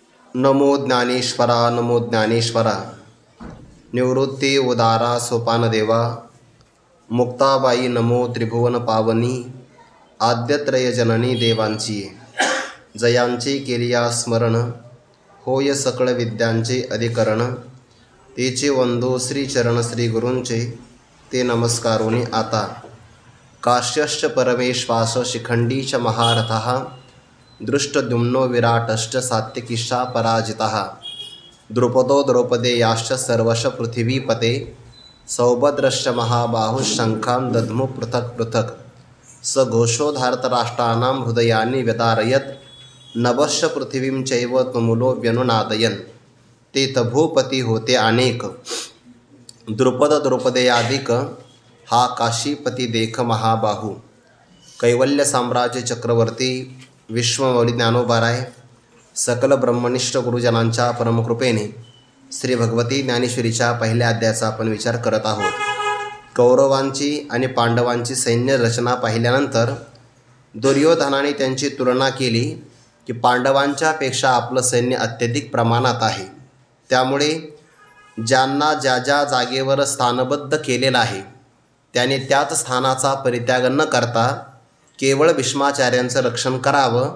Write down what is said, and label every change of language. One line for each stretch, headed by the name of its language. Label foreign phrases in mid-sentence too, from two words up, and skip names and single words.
Marathi: नमो ज्ञानेश्वरा नमो ज्ञानेश्वरा। निवृत्ती उदारा सोपानदेवा। मुक्ताबाई नमो त्रिभुवन पावनी। आद्यत्रय जननी देवांची जयांची केलिया स्मरण। होय सकळ विद्यांचे अधिकरण। तेचे वंदो श्रीचरण श्री गुरूंचे ते नमस्कारोनी आता।
Sanskrit: काश्यश्च परमेश्वास शिखंडीच महारथः। दृष्टद्युम्नो विराटश्च सात्यकिश्चा पराजितः। द्रुपदो द्रौपदेयाश्च सर्वश पृथिवीपते। सौभद्रश्च महाबाहुः दद्मु पृथक् पृथक्। स घोषो धार्तराष्ट्राणां हृदयानि व्यदारयत्। नभश्च पृथिवीं चैव तुमुलो व्यनुनादयन्।
Marathi: ते तभूपती होते अनेक। द्रुपद द्रौपदेयादिक हा काशीपती देख महाबाहू। कैवल्य साम्राज्य चक्रवर्ती विश्वमौली ज्ञानोबाराय सकल ब्रह्मनिष्ठ गुरुजनांच्या परमकृपेने श्री भगवती ज्ञानेश्वरीच्या पहिल्या अध्यायाचा आपण विचार करत आहोत। कौरवांची आणि पांडवांची सैन्य रचना पाहिल्यानंतर दुर्योधनाने त्यांची तुलना केली की पांडवांच्या पेक्षा आपलं सैन्य अत्यधिक प्रमाणात आहे। त्यामुळे ज्यांना ज्या ज्या जागेवर स्थानबद्ध केलेलं आहे त्याने त्याच स्थानाचा परित्याग न करता केवळ भीष्माचार्यांचं रक्षण करावं।